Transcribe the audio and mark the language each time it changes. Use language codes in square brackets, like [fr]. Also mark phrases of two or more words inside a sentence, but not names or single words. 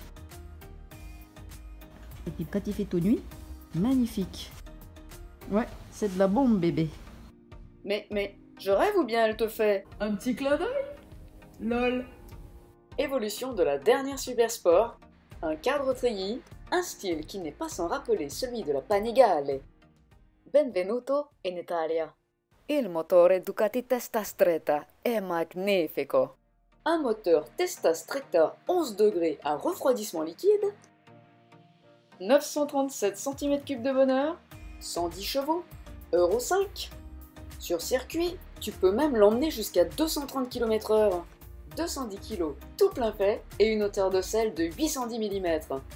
[fr] Et puis quand il fait tout nuit, magnifique. Ouais, c'est de la bombe bébé. Mais, je rêve ou bien elle te fait? Un petit clin d'œil? Lol. Évolution de la dernière Super Sport, un cadre treillis, un style qui n'est pas sans rappeler celui de la Panigale. [it] Benvenuto in Italia. Il motore Ducati Testa Stretta è magnifico. [fr] Un moteur Testa Stretta 11 degrés à refroidissement liquide, 937 cm3 de bonheur, 110 chevaux, Euro 5. Sur circuit, tu peux même l'emmener jusqu'à 230 km/h. 210 kg tout plein fait et une hauteur de selle de 810 mm.